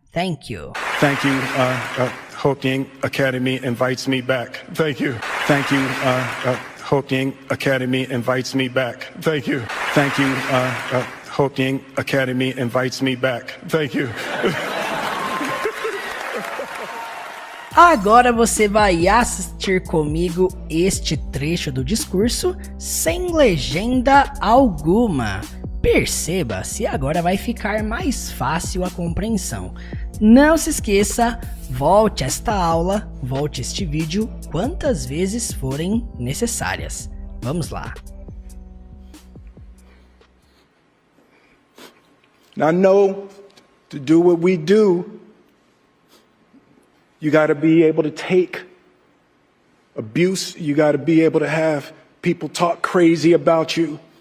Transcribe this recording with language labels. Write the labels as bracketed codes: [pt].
[en] Thank you. Thank you. Hope the Academy invites me back. Thank you. Thank you. Hope the Academy invites me back. Thank you. Thank you. Hope the Academy invites me back. Thank you. [pt] Agora você vai assistir comigo este trecho do discurso sem legenda alguma. Perceba se agora vai ficar mais fácil a compreensão. Não se esqueça, volte esta aula, volte este vídeo quantas vezes forem necessárias. Vamos lá. [en] Now, I know to do what we do, you got to be able to take abuse. You got to be able to have people talk crazy about you.